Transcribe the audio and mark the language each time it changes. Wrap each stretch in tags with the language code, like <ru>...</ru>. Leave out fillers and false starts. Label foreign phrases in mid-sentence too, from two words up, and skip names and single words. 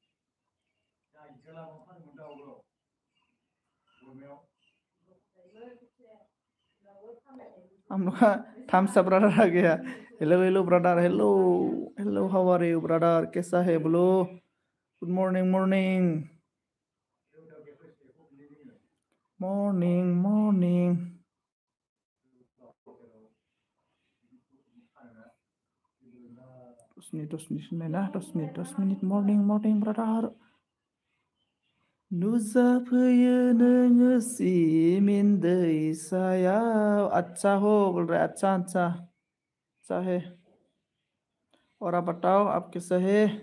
<hi>हम लोग का थम्स अप ब्रदर आ गया</hi> <en>hello hello brother hello hello how are you brother</en> <hi>कैसा है बोलो</hi> <en>good morning morning morning morning</en> <hi>दस मिनिट</hi> <en>morning morning brother</en> <brx>नुजाफैयो नोङो सिमिन दैसायाव</brx> <hi>अच्छा हो बोल रहे अच्छा अच्छा अच्छा है और आप बताओ आप कैसे है</hi>